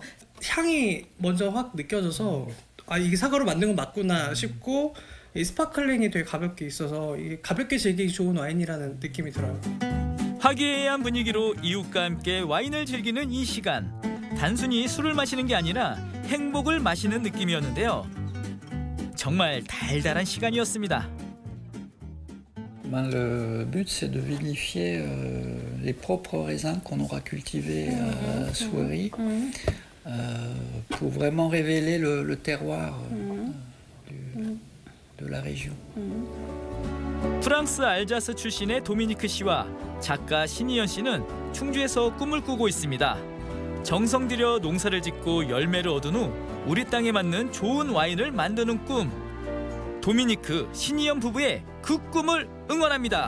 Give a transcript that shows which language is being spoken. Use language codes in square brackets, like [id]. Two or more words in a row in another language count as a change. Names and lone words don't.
[ko] 향이 먼저 확 느껴져서 이게 사과로 만든 건 맞구나 싶고, 이 스파클링이 되게 가볍게 있어서 이게 가볍게 즐기기 좋은 와인이라는 느낌이 들어요. 화기애애한 분위기로 이웃과 함께 와인을 즐기는 이 시간. 단순히 술을 마시는 게 아니라 행복을 마시는 느낌이었는데요. 정말 달달한 시간이었습니다. [fr] Le but, c'est de vinifier les propres raisins qu'on aura cultivés à Souery pour vraiment révéler le terroir de la région. [ko] 프랑스 알자스 출신의 도미니크 씨와 작가 신희연 씨는 충주에서 꿈을 꾸고 있습니다. 정성 들여 농사를 짓고 열매를 얻은 후 우리 땅에 맞는 좋은 와인을 만드는 꿈. 도미니크, 신희연 부부의 그 꿈을 응원합니다.